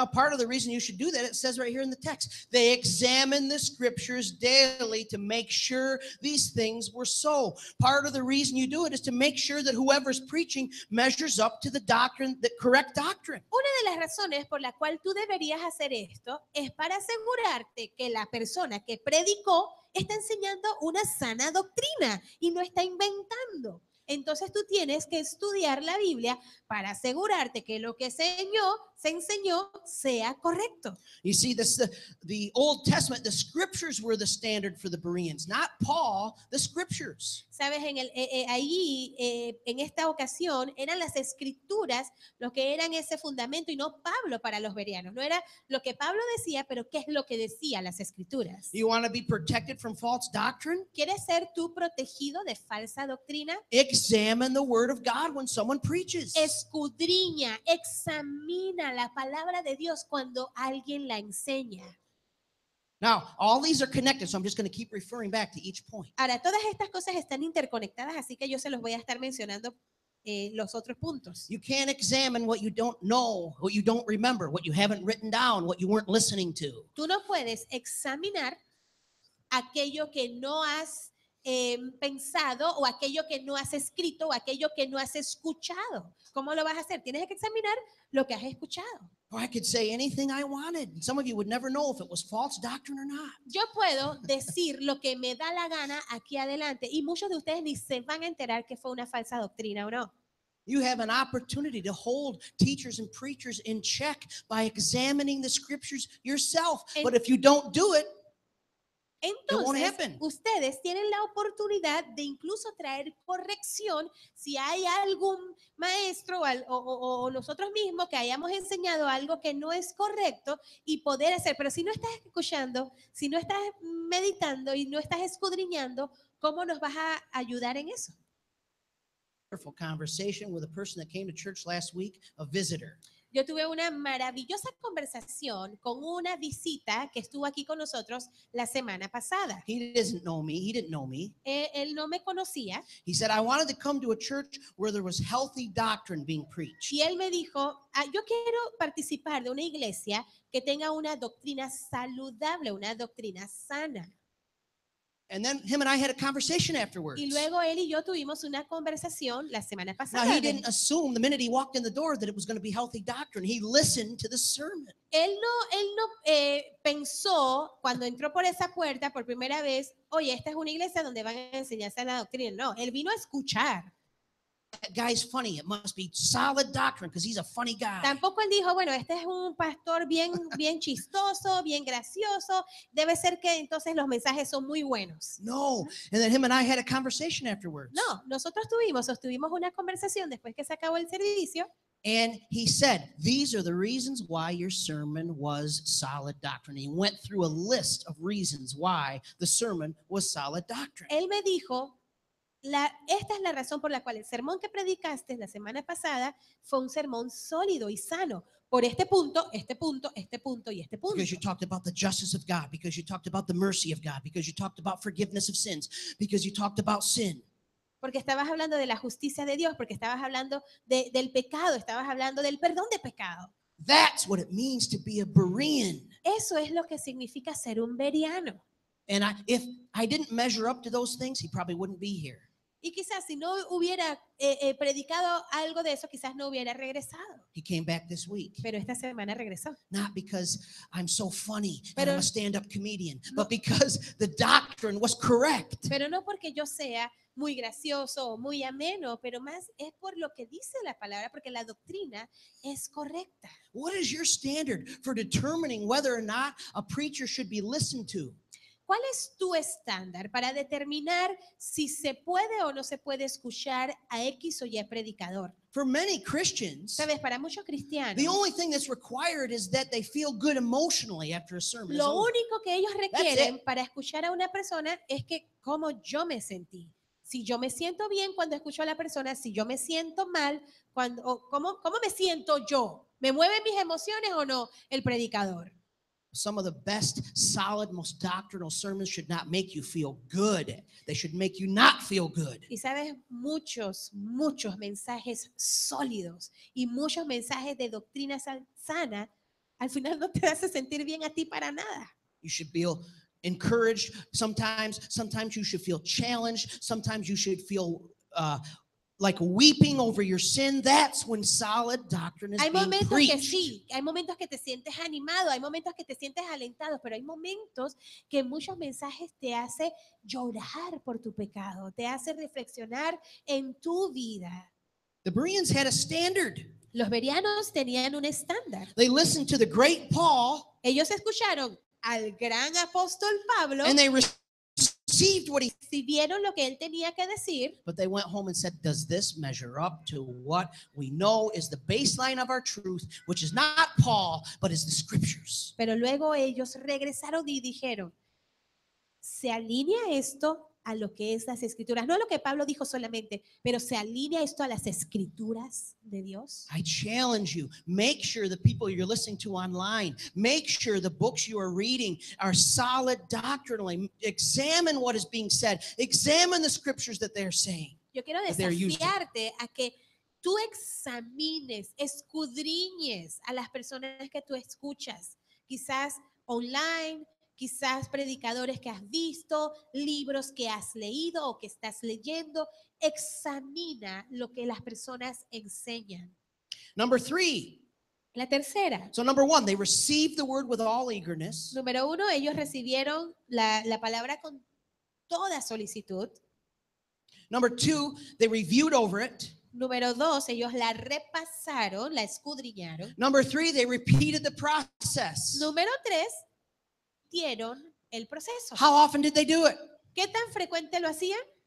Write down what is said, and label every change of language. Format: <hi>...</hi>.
<en>Now, part of the reason you should do that, it says right here in the text, they examine the scriptures daily to make sure these things were so. Part of the reason you do it is to make sure that whoever's preaching measures up to the doctrine, the correct doctrine.</en> <es>Una de las razones por la cual tú deberías hacer esto es para asegurarte que la persona que predicó está enseñando una sana doctrina y no está inventando. Entonces tú tienes que estudiar la Biblia para asegurarte que lo que se enseñó sea correcto.</es> <en>You see, the Old Testament, the scriptures were the standard for the Bereans, not Paul, the scriptures.</en> <es>Sabes, en esta ocasión eran las escrituras lo que eran ese fundamento y no Pablo para los bereanos. No era lo que Pablo decía, pero qué es lo que decía las escrituras.</es> <en>You want to be protected from false doctrine?</en> <es>¿Quieres ser tú protegido de falsa doctrina?</es> <en>Examine the word of God when someone preaches.</en> <es>Escudriña, examina la palabra de Dios cuando alguien la enseña.</es> <en>Now, all these are connected, so I'm just going to keep referring back to each point.</en> <es>Ahora, todas estas cosas están interconectadas, así que yo se los voy a estar mencionando los otros puntos.</es> <en>You can't examine what you don't know, what you don't remember, what you haven't written down, what you weren't listening to.</en> <es>Tú no puedes examinar aquello que no has pensado o aquello que no has escrito o aquello que no has escuchado. ¿Cómo lo vas a hacer? Tienes que examinar lo que has escuchado.</es> <en>Or I could say anything I wanted. Some of you would never know if it was false doctrine or not.</en> <es>Yo puedo decir lo que me da la gana aquí adelante y muchos de ustedes ni se van a enterar que fue una falsa doctrina o no.</es> <en>You have an opportunity to hold teachers and preachers in check by examining the scriptures yourself. But if you don't do it, won't</en> <es>Entonces,</es> <en>happen.</en> <es>ustedes tienen la oportunidad de incluso traer corrección si hay algún maestro o nosotros mismos que hayamos enseñado algo que no es correcto y poder hacer. Pero si no estás escuchando, si no estás meditando y no estás escudriñando, ¿cómo nos vas a ayudar en eso?</es> <en>wonderful conversation with a person that came to church last week, a visitor.</en> <es>Yo tuve una maravillosa conversación con una visita que estuvo aquí con nosotros la semana pasada.</es> <en>He doesn't know me. He didn't know me.</en> <es>Él no me conocía</es> <en>He said, I wanted to come to a church where there was healthy doctrine being preached.</en> <es>y él me dijo, yo quiero participar de una iglesia que tenga una doctrina saludable, una doctrina sana.</es> <en>And then him and I had a conversation afterwards.</en> <es>Y luego él y yo tuvimos una conversación la semana</es> <en>Now,</en> <es>pasada.</es> <en>he didn't assume the minute he walked in the door that it was going to be healthy doctrine. He listened to the sermon.</en> <es>Él no pensó cuando entró por esa puerta por primera vez, oye, esta es una iglesia donde van a enseñarse la doctrina. No, él vino a escuchar.</es> <en>That guy's funny. It must be solid doctrine because he's a funny guy.</en> <es>Tampoco él dijo, bueno, este es un pastor bien chistoso, bien gracioso. Debe ser que entonces los mensajes son muy buenos. No.</es> <en>And then him and I had a conversation afterwards.</en> <es>No, nosotros sostuvimos una conversación después que se acabó el servicio.</es> <en>And he said, these are the reasons why your sermon was solid doctrine. He went through a list of reasons why the sermon was solid doctrine.</en> <es>Él me dijo, esta es la razón por la cual el sermón que predicaste la semana pasada fue un sermón sólido y sano. Por este punto, este punto, este punto y este punto.</es> <en>Because you talked about the justice of God, because you talked about the mercy of God, because you talked about forgiveness of sins, because you talked about sin.</en> <es>Porque estabas hablando de la justicia de Dios, porque estabas hablando del pecado, estabas hablando del perdón de pecado.</es> <en>That's what it means to be a Berean.</en> <es>Eso es lo que significa ser un beriano.</es> <en>And if I didn't measure up to those things, he probably wouldn't be here.</en> <es>Y quizás si no hubiera predicado algo de eso, quizás no hubiera regresado.</es> <en>He came back this week.</en> <es>Pero esta semana regresó.</es> <en>Not because I'm so funny and</en> <es>Pero-</es> <en>I'm a stand-up comedian,</en> <es>No.</es> <en>but because the doctrine was correct.</en> <es>Pero no porque yo sea muy gracioso o muy ameno, pero más es por lo que dice la palabra, porque la doctrina es correcta.</es> <en>What is your standard for determining whether or not a preacher should be listened to?</en> <es>¿Cuál es tu estándar para determinar si se puede o no se puede escuchar a X o Y predicador?</es> <en>For many Christians,</en> <es>Sabes, para muchos cristianos,</es> <en>the only thing that's required is that they feel good emotionally after a sermon is</en> <es>lo</es> <en>over.</en> <es>único que ellos</es> <en>That's</en> <es>requieren para escuchar a una persona es que cómo yo me sentí. Si yo me siento bien cuando escucho a la persona, si yo me siento mal, ¿cómo me siento yo? ¿Me mueven mis emociones o no el predicador?</es> <en>Some of the best, solid, most doctrinal sermons should not make you feel good. They should make you not feel good.</en> <es>Y sabes, muchos mensajes sólidos y muchos mensajes de doctrina sana, al final no te hace sentir bien a ti para nada.</es> <en>You should feel encouraged. Sometimes you should feel challenged. Sometimes you should feel like weeping over your sin. That's when solid doctrine is</en> <es>Hay</es> <en>being</en> <es>momentos que</es> <en>preached.</en> <es>sí, hay momentos que te sientes animado, hay momentos que te sientes alentado, pero hay momentos que muchos mensajes te hacen llorar por tu pecado, te hacen reflexionar en tu vida.</es> <en>The Bereans had a standard.</en> <es>Los berianos tenían un estándar.</es> <en>They listened to the great Paul</en> <es>Ellos escucharon al gran apóstol Pablo,</es> <en>and they received what he,</en> <es>recibieron lo que él tenía que decir,</es> <en>but they went home and said, does this measure up to what we know is the baseline of our truth, which is not Paul, but is the scriptures?</en> <es>pero luego ellos regresaron y dijeron, ¿se alinea esto a lo que es las escrituras? No a lo que Pablo dijo solamente, pero ¿se alinea esto a las escrituras de Dios?</es> <en>I challenge you, make sure the people you're listening to online, make sure the books you are reading are solid doctrinally. Examine what is being said. Examine the scriptures that they're saying.</en> <es>Yo quiero</es> <en>That they're using.</en> <es>desafiarte a que tú examines, escudriñes a las personas que tú escuchas, quizás online, quizás predicadores que has visto, libros que has leído o que estás leyendo. Examina lo que las personas enseñan.</es> <en>Number 3.</en> <es>La tercera,</es> <en>So number 1, they received the word with all eagerness.</en> <es>número 1, ellos recibieron la palabra con toda solicitud.</es> <en>Number 2, they reviewed over it.</en> <es>Número 2, ellos la repasaron, la escudriñaron.</es> <en>Number 3, they repeated the process.</en> <es>Número 3, dieron el proceso.</es> <en>How often did they do it?</en> <es>¿Qué tan frecuente lo hacían?</es>